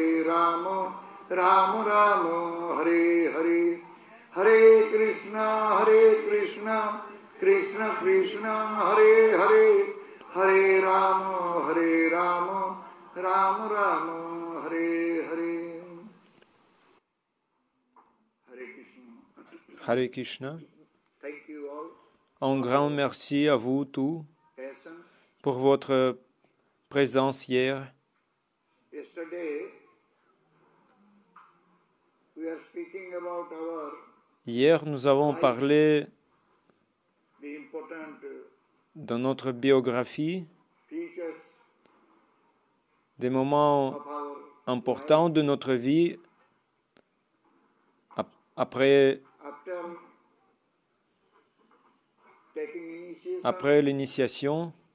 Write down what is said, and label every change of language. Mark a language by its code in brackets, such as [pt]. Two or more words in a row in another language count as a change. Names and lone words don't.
[sa] राम राम हरे हरे हरे कृष्ण कृष्ण कृष्ण हरे हरे हरे राम राम राम हरे हरे. हरे कृष्ण. [fr] Un grand merci à vous tous pour votre présence hier. Hier, nous avons parlé dans notre biographie des moments importants de notre vie après l'initiation.